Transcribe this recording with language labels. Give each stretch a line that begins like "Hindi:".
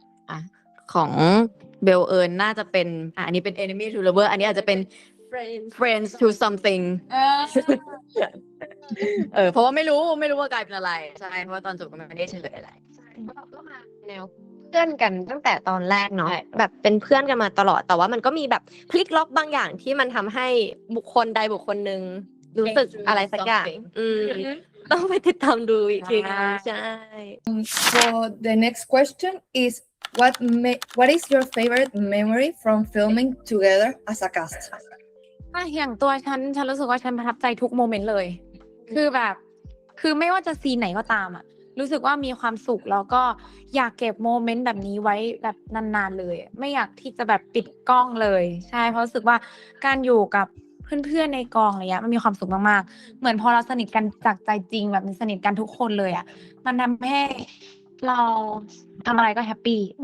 Thai: อ่ะของเบลเอิญน่าจะเป็นอันนี้เป็น
English: enemy to lover
Thai: อันนี้อาจจะเป็น
English: friends to something
Thai: เพราะว่าไม่รู้ว่ากลายเป็นอะไรใช่เพราะว่าตอนจบก็ไม่ได้เฉลยอะไร ก็มาแนวเพื่อนกันตั้งแต่ตอนแรกเนาะแบบเป็นเพื่อนกันมาตลอดแต่ว่ามันก็มีแบบพลิกล็อกบางอย่างที่มันทำให้บุคคลใดบุคคลหนึ่งรู้สึกอะไรสักอย่างต้องไปติดตามดูอีกทีนึงใช่
English: So the next question is what is your favorite memory from filming together as a cast?
Thai: อย่างตัวฉันรู้สึกว่าฉันประทับใจทุกโมเมนต์เลย คือไม่ว่าจะซีนไหนก็ตามอ่ะ รู้สึกว่ามีความสุขแล้วก็อยากเก็บโมเมนต์แบบนี้ไว้แบบนานๆเลยไม่อยากที่จะแบบปิดกล้องเลยใช่เพราะรู้สึกว่าการอยู่กับเพื่อนๆในกองอะไรเงี้ยมันมีความสุขมากๆเหมือนพอเราสนิทกันจากใจจริงแบบสนิทกันทุกคนเลยอ่ะมันทำให้เราทำอะไรก็แฮปปี้